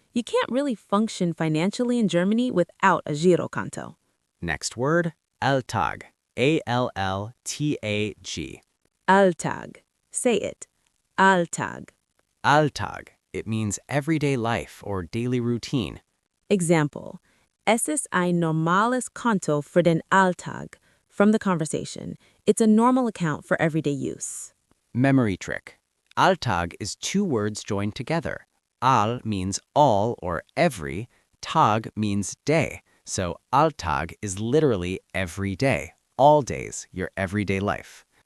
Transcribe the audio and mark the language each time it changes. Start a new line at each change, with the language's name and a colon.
English: You can't really function financially in Germany without a Girokonto. Next word, Alltag. Alltag. Alltag. Say it. Alltag.
German: Alltag.
English: It means everyday life or daily routine. Example.
German: Es ist ein normales Konto für den Alltag.
English: From the conversation, it's a normal account for everyday use. Memory trick. Alltag is two words joined together. All means all or every. Tag means day. So Alltag is literally every day, all days, your everyday life.